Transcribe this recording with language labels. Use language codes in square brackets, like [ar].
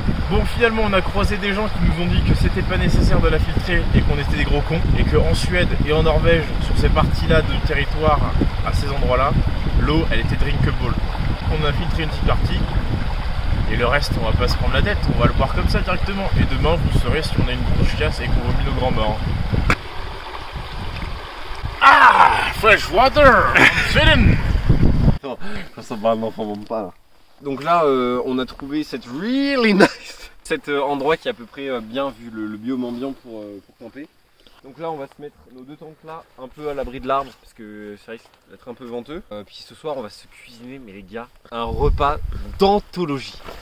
[fr] Bon, finalement on a croisé des gens qui nous ont dit que c'était pas nécessaire de la filtrer et qu'on était des gros cons et qu'en Suède et en Norvège, sur ces parties-là de territoire, à ces endroits-là, l'eau elle était drinkable. On a filtré une petite partie et le reste on va pas se prendre la tête, on va le boire comme ça directement et demain vous saurez si on a une grosse chiasse et qu'on vomit nos grands morts. [en] Ah, fresh water, I'm feeling. [fr] Quand ça va, un enfant bombe pas là. Donc là on a trouvé cette [en] really nice, [fr] cet endroit qui est à peu près bien vu le biome ambiant pour camper. Donc là on va se mettre nos deux tentes là un peu à l'abri de l'arbre parce que ça risque d'être un peu venteux. Puis ce soir on va se cuisiner, mais les gars, un repas d'anthologie.